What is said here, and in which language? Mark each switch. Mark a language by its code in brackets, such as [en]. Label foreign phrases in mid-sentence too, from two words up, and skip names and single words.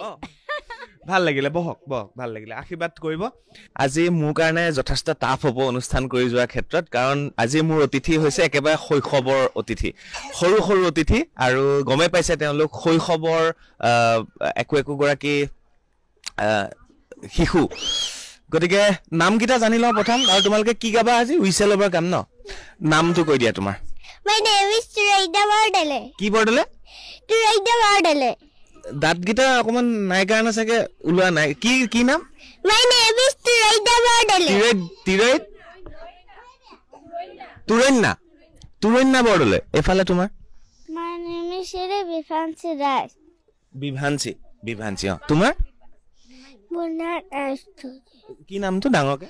[as] ভাল লাগিলে বহক ভাল লাগিলে আশীৰ্বাদ কৰিব আজি মোৰ কাৰণে যথেষ্ট টাফ হ'ব অনুষ্ঠান কৰি যোৱাৰ ক্ষেত্ৰত কাৰণ আজি মোৰ অতিথি হৈছে একেবাৰে শৈশৱৰ অতিথি সৰু অতিথি আৰু গমে পাইছে তেওঁলোক শৈশৱৰ একোগৰাকী শিশু গতিকে নামকেইটা জানি লওঁ প্ৰথম আৰু তোমালোকে কি গাবা আজি হুইচেল অভাৰ গাম ন নামটো কৈ দিয়া তোমাৰ [en] My name is Turaida Bardale. [as] কি বৰ্ডলে [en] Turaida Bardale. [as] দাঁতকেইটা অকমান নাই কাৰণে চাগে ওলোৱা নাই কি নাম [en] My name is Turaida Bardale. [as] তুৰন্যা বৰদলৈ এফালে তোমাৰ [en] My name is Shire Bifansi Raj. [as] বিভাঞ্চি তোমাৰ Bunar Ashton. কি নামটো ডাঙৰকে